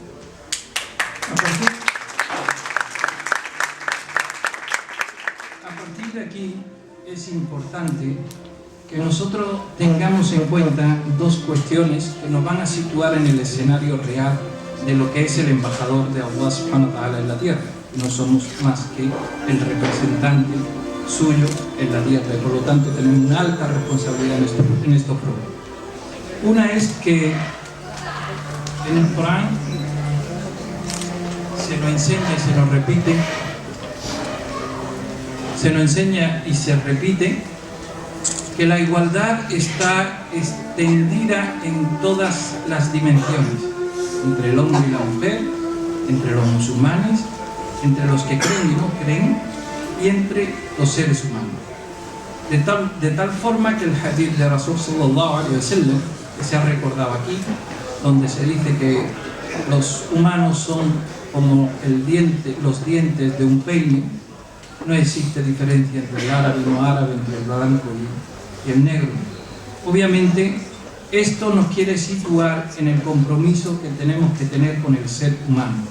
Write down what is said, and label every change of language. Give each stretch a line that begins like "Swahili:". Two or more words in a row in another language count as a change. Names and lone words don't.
Spanish: A partir de aquí es importante que nosotros tengamos en cuenta 2 cuestiones que nos van a situar en el escenario real de lo que es el embajador de
Arabic: الله سبحانه وتعالى
Spanish: en la tierra. No somos más que el representante suyo en la tierra y por lo tanto tenemos una alta responsabilidad en estos problemas. Una es que en el Corán se nos enseña y se nos repite, se nos enseña y se repite que la igualdad está extendida en todas las dimensiones, entre el hombre y la mujer, entre los musulmanes, entre los que creen y no creen, y entre los seres humanos. De tal forma que el hadith de
Arabic: رسول صلى الله عليه وسلم,
Spanish: que se ha recordado aquí, donde se dice que los humanos son como los dientes de un peine, no existe diferencia entre el árabe y no árabe, entre el blanco y el negro. Obviamente, esto nos quiere situar en el compromiso que tenemos que tener con el ser humano.